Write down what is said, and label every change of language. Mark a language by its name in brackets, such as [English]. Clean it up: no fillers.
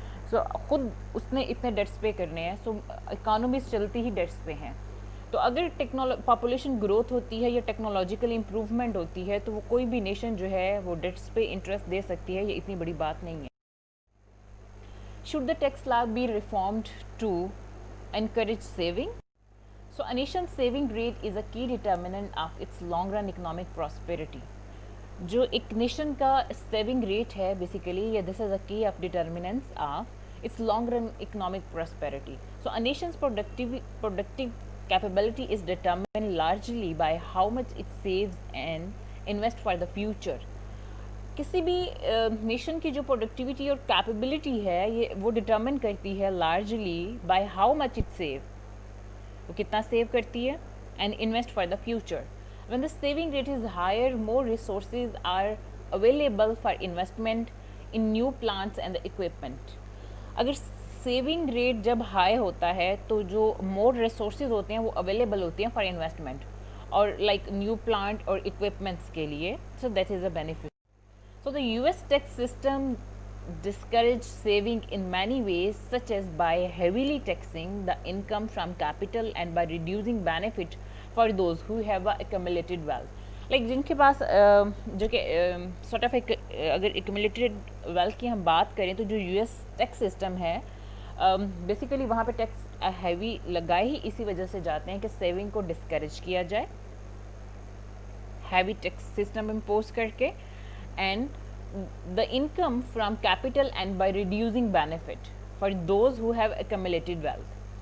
[Hindi] सो खुद उसने इतने डेट्स पे करने हैं. सो इकानमीज चलती ही डेट्स पे हैं. तो अगर पॉपुलेशन ग्रोथ होती है या टेक्नोलॉजिकल इम्प्रूवमेंट होती है तो वो कोई भी नेशन जो है वो डेट्स पे इंटरेस्ट दे सकती है. ये इतनी बड़ी बात नहीं है. [English] Should the tax law be reformed to encourage saving? So a nation's saving rate is a key determinant of its long run economic prosperity. [Hindi] जो एक नेशन का सेविंग रेट है बेसिकली ये [English] This is a key of determinants of its long run economic prosperity. So a nation's productive capability is determined largely by how much it saves and invest for the future. [Hindi] किसी भी nation की जो productivity और capability है ये वो determine करती है largely [English] by how much it save, [Hindi] वो कितना सेव करती है, [English] And invest for the future. When the saving rate is higher more resources are available for investment in new plants and the equipment. [Hindi] अगर saving rate जब high होता है तो जो मोर रिसोर्सेज होते हैं वो अवेलेबल होती हैं फॉर इन्वेस्टमेंट और लाइक न्यू प्लांट और इक्विपमेंट्स के लिए. [English] So that is a benefit. So the US tax system discourage saving in many ways, such as by heavily taxing the income from capital and by reducing benefit for those who have accumulated wealth. [Hindi] Like जिनके पास जो कि sort of अगर accumulated wealth की हम बात करें तो जो यूएस टैक्स सिस्टम है बेसिकली वहाँ पे टैक्स हैवी लगाए ही इसी वजह से जाते हैं कि सेविंग को डिस्करेज किया जाए हैवी टैक्स सिस्टम इम्पोज करके, and [English] the income from capital and by reducing benefit for those who have accumulated wealth.